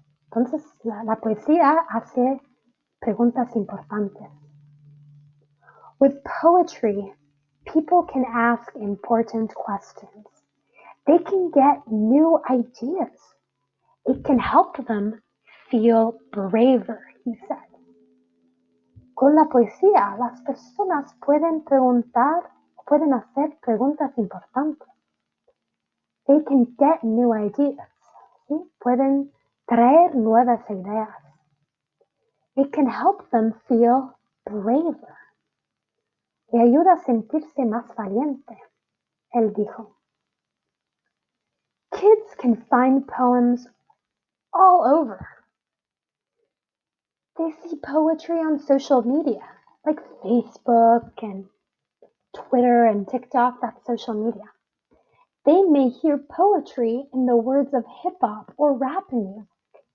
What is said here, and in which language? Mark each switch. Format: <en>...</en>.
<es>Entonces, la poesía hace preguntas importantes.</es> <en>With poetry, people can ask important questions. They can get new ideas. It can help them feel braver, he said.</en> <es>Con la poesía, las personas pueden preguntar, pueden hacer preguntas importantes.</es> <en>They can get new ideas. ¿Sí?</en> <es>Pueden traer nuevas ideas.</es> <en>It can help them feel braver.</en> <es>Le ayuda a sentirse más valiente, él dijo.</es> <en>Kids can find poems all over. They see poetry on social media, like Facebook and Twitter and TikTok, that's social media. They may hear poetry in the words of hip-hop or rap music.</en>